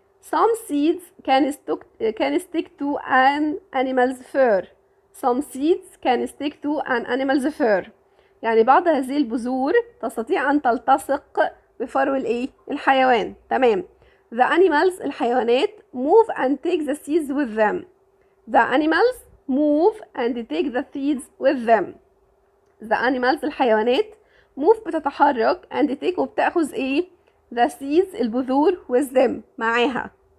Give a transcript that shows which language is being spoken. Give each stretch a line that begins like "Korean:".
English: some seeds can stick to an animal's fur. some seeds can stick to an animal's fur
Arabic: يعني بعض هذه البذور تستطيع ان تلتصق بفرو الايه؟ الحيوان. تمام.
English: The animals
Arabic: الحيوانات
English: move and take the seeds with them. The animals move and take the seeds with them. The animals
Arabic: الحيوانات
English: move
Arabic: بتتحرك
English: and take
Arabic: وبتأخذ ايه؟
English: the seeds
Arabic: البذور
English: with them
Arabic: معاها.